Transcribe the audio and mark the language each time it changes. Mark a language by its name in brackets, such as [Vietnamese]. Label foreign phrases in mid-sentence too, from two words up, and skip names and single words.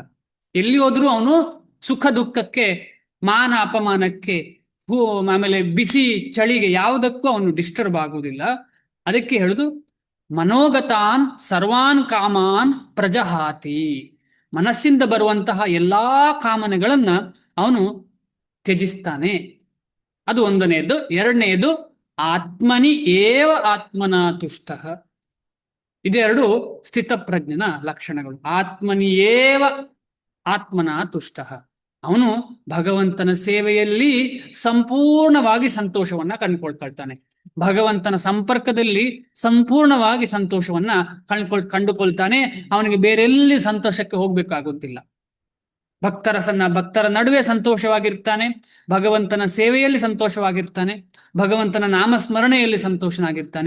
[Kannada] ಎಲ್ಲಿ ಹೋದ್ರೂ ಅವನು ಸುಖ ದುಃಖಕ್ಕೆ, ಮಾನ ಅಪಮಾನಕ್ಕೆ, ಆಮೇಲೆ ಬಿಸಿ ಚಳಿಗೆ ಯಾವುದಕ್ಕೂ ಅವನು ಡಿಸ್ಟರ್ಬ್ ಆಗುವುದಿಲ್ಲ. ಅದಕ್ಕೆ ಹೇಳುದು [Sanskrit] ಮನೋಗತಾನ್ ಸರ್ವಾನ್ ಕಾಮಾನ್ ಪ್ರಜಹಾತಿ. [Kannada] ಮನಸ್ಸಿಂದ ಬರುವಂತಹ ಎಲ್ಲಾ ಕಾಮನೆಗಳನ್ನ ಅವನು ತ್ಯಜಿಸ್ತಾನೆ. ಅದು ಒಂದನೆಯದು. ಎರಡನೆಯದು [Sanskrit] ಆತ್ಮನಿ ಏವ ಆತ್ಮನ ತುಷ್ಟ. [Kannada] ಇದೆರಡು ಸ್ಥಿತಪ್ರಜ್ಞನ ಲಕ್ಷಣಗಳು. [Sanskrit] ಆತ್ಮನಿ ಏವ ಆತ್ಮನ ತುಷ್ಟ. [Kannada] ಅವನು ಭಗವಂತನ ಸೇವೆಯಲ್ಲಿ ಸಂಪೂರ್ಣವಾಗಿ ಸಂತೋಷವನ್ನ ಕಂಡುಕೊಳ್ತಾನೆ. ಭಗವಂತನ ಸಂಪರ್ಕದಲ್ಲಿ ಸಂಪೂರ್ಣವಾಗಿ ಸಂತೋಷವನ್ನ ಕಂಡುಕೊಳ್ತಾನೆ. ಅವನಿಗೆ ಬೇರೆಲ್ಲಿ ಸಂತೋಷಕ್ಕೆ ಹೋಗ್ಬೇಕಾಗುತ್ತಿಲ್ಲ. ಭಕ್ತರ ನಡುವೆ ಸಂತೋಷವಾಗಿರ್ತಾನೆ, ಭಗವಂತನ ಸೇವೆಯಲ್ಲಿ ಸಂತೋಷವಾಗಿರ್ತಾನೆ, ಭಗವಂತನ ನಾಮಸ್ಮರಣೆಯಲ್ಲಿ ಸಂತೋಷನಾಗಿರ್ತಾನೆ.